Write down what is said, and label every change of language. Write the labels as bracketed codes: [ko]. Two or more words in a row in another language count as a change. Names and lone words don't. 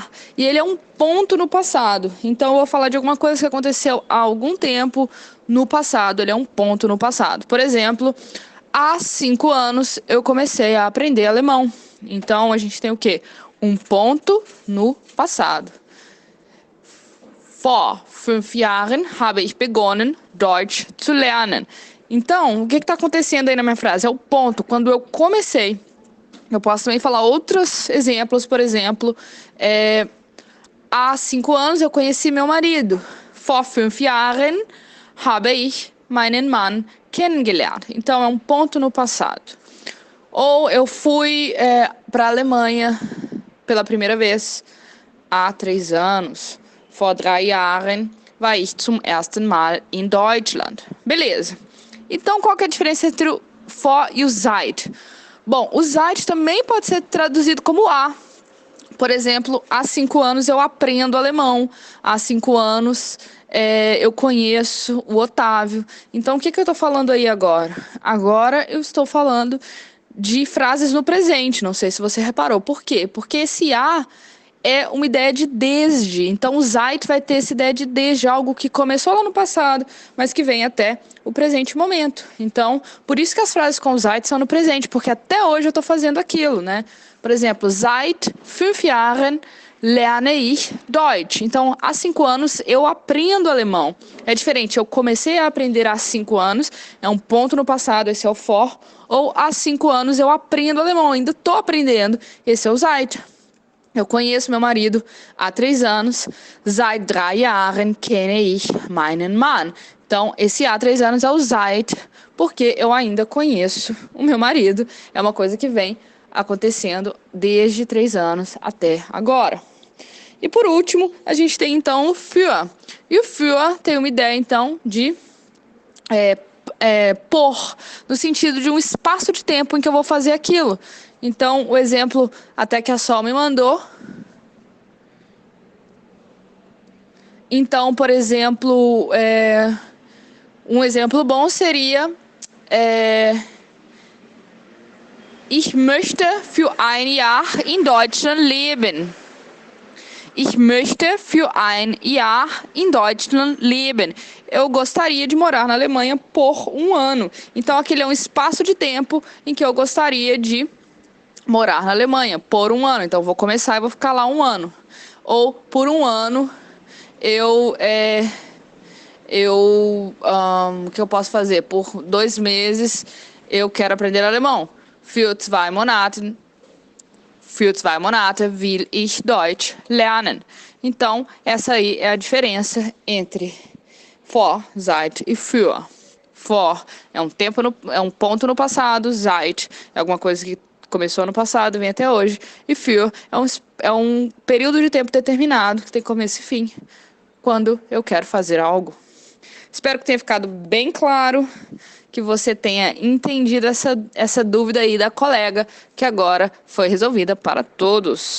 [pt] E ele é um ponto no passado. Então eu vou falar de alguma coisa que aconteceu há algum tempo no passado. Ele é um ponto no passado. Por exemplo, há 5 anos eu comecei a aprender alemão. Então a gente tem o quê? Um ponto no passado. [de] Vor 5 Jahren habe ich begonnen, Deutsch zu lernen. [pt] Então, o que está acontecendo aí na minha frase? É o ponto, quando eu comecei. Eu posso também falar outros exemplos, por exemplo, há 5 anos eu conheci meu marido. [de] Vor 5 Jahren habe ich meinen Mann kennengelernt. [pt] Então, é um ponto no passado. Ou eu fui para a Alemanha pela primeira vez há 3 anos. [de] Vor 3 Jahren war ich zum ersten Mal in Deutschland. [pt] Beleza. Então, qual que é a diferença entre o vor e o seit? Bom, o seit também pode ser traduzido como a. Por exemplo, há 5 anos eu aprendo alemão. Há 5 anos eu conheço o Otávio. Então, o que eu estou falando aí agora? Agora eu estou falando de frases no presente. Não sei se você reparou. Por quê? Porque esse a é uma ideia de desde. Então, o seit vai ter essa ideia de desde, algo que começou lá no passado, mas que vem até o presente momento. Então, por isso que as frases com seit são no presente, porque até hoje eu estou fazendo aquilo, né? Por exemplo, [de] seit 5 Jahren lerne ich Deutsch. [pt] Então, há 5 anos eu aprendo alemão. É diferente, eu comecei a aprender há 5 anos, é um ponto no passado, esse é o vor. Ou há 5 anos eu aprendo alemão, ainda estou aprendendo, esse é o seit. Eu conheço meu marido há 3 anos. [de] Seit 3 Jahren kenne ich meinen Mann. [pt] Então, esse há 3 anos é o seit, porque eu ainda conheço o meu marido. É uma coisa que vem acontecendo desde 3 anos até agora. E por último, a gente tem então o für. E o für tem uma ideia então de por, no sentido de um espaço de tempo em que eu vou fazer aquilo. Então, o exemplo até que a Sol me mandou. Então, por exemplo, um exemplo bom seria [de] Ich möchte für ein Jahr in Deutschland leben. Ich möchte für ein Jahr in Deutschland leben. [pt] Eu gostaria de morar na Alemanha por 1 ano. Então, aquele é um espaço de tempo em que eu gostaria de morar na Alemanha por 1 ano. Então, eu vou começar e vou ficar lá 1 ano. Ou, por 1 ano, o que eu posso fazer? Por 2 meses, eu quero aprender alemão. [de] Für 2 Monate will ich Deutsch lernen. [pt] Então, essa aí é a diferença entre vor, seit e für. For é um ponto no passado, seit é alguma coisa que começou no passado e vem até hoje. E für é um período de tempo determinado, que tem começo e fim, quando eu quero fazer algo. Espero que tenha ficado bem claro, que você tenha entendido essa dúvida aí da colega, que agora foi resolvida para todos.